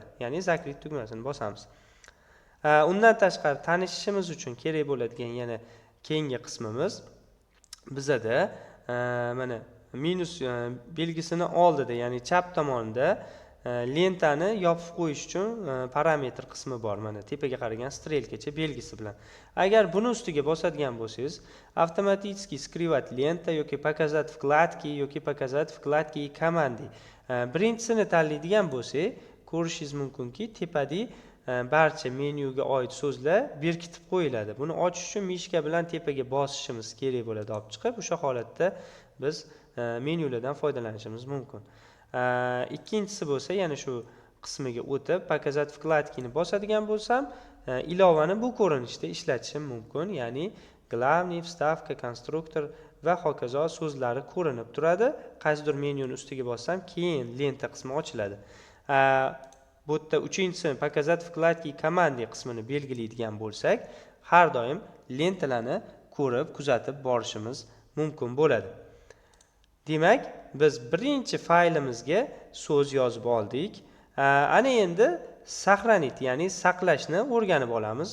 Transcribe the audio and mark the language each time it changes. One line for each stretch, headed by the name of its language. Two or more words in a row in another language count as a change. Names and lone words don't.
Uzbek: Ya'ni zakrit tugmasini bosamiz. Undan tashqari tanishishimiz uchun kerak bo'ladigan yana keyingi qismimiz bizada mana minus belgisini oldida, ya'ni chap tomonda lentani yopib qo'yish uchun parametr qismi bor. Mana tepaga qaragan strelkacha belgisi bilan. Agar buni ustiga bosadigan bo'lsangiz,
Russian: avtomatически скрывать
Uzbek: lenta yoki
Russian: показать вкладки
Uzbek: yoki
Russian: показать вкладки и команды
Uzbek: birinchisini tanlaydigan bo'lsak, ko'rishingiz mumkinki, tepada barcha menyuga oid so'zlar berkitib qo'yiladi. Buni ochish uchun mishka bilan tepaga bosishimiz kerak bo'ladi olib chiqib. O'sha holatda biz menyulardan foydalanishimiz mumkin. Ikkinchisi bo'lsa, yana shu qismiga o'tib,
Russian: показать вкладкini
Uzbek: bosadigan bo'lsam, ilovani bu ko'rinishda ishlatishim mumkin. Ya'ni
Russian: главный, вставка, конструктор
Uzbek: va hokazo so'zlari ko'rinib turadi. Qaysidir menyuni ustiga bossam, keyin lenta qismi ochiladi. Bu yerda uchinchisi
Russian: показать вкладки команды
Uzbek: qismini belgilaydigan bo'lsak, har doim lentalarni ko'rib, kuzatib borishimiz mumkin bo'ladi. Demak, biz birinchi faylimizga so'z yozib oldik. Ana endi saqlanit, ya'ni saqlashni o'rganib olamiz.